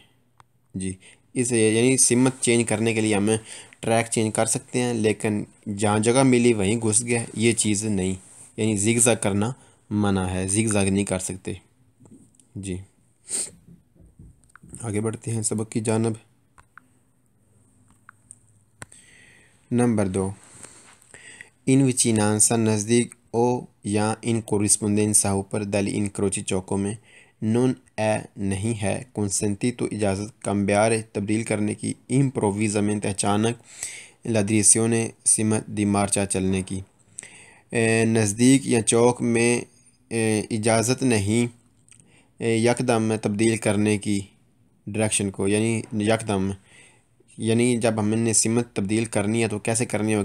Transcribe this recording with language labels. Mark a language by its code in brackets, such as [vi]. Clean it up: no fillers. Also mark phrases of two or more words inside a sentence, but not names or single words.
[hi] जी इस यानी सिमत चेंज करने के लिए हम ट्रैक चेंज कर सकते हैं, लेकिन जहाँ जगह मिली वहीं घुस गया ये चीज़ नहीं, यानी जिगजैग करना मना है, जिगजैग नहीं कर सकते। जी आगे बढ़ते हैं सबक की जानब। [it] नंबर 2, in vicinanza नज़दीक o या in corrispondenza ऊपर dagli incroci [hi] चौकों में [it] non è [hi] नहीं है [it] consentito इजाज़त cambiare [hi] तब्दील करने की [it] improvvisamente अचानक la direzione सिमत di marcia [hi] चलने की। नज़दीक या चौक में इजाज़त नहीं यकदम तब्दील करने की डायरेक्शन को, यानी यकदम, यानी जब हमने सिमत तब्दील करनी है तो कैसे करनी होगी।